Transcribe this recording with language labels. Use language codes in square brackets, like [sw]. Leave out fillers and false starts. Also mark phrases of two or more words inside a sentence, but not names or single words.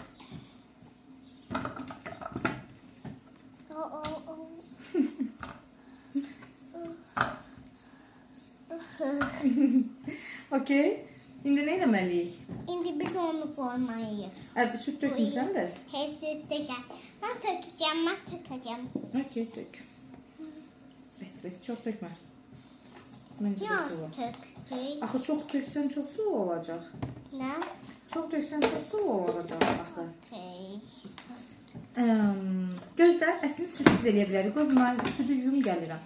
[tr] Okey. Şimdi ne eləməliyik? Şimdi biz onu koymayız. [az] Süt dökmüsən bəs? [tr] Hesseteceğim. Ben takacağım, ben takacağım. [az] Okey, dök. Bəs çox dökmə. Məncə də Biraz su var. [tr] takacağım. [az] Axı çox döksən çox su olacaq. [tr] Ne? [az] Çox döksən çox su olacaq axı. Okay. Gözlə, əslində südsüz eləyə bilərik. Qoy bunları südü yum gəlirəm.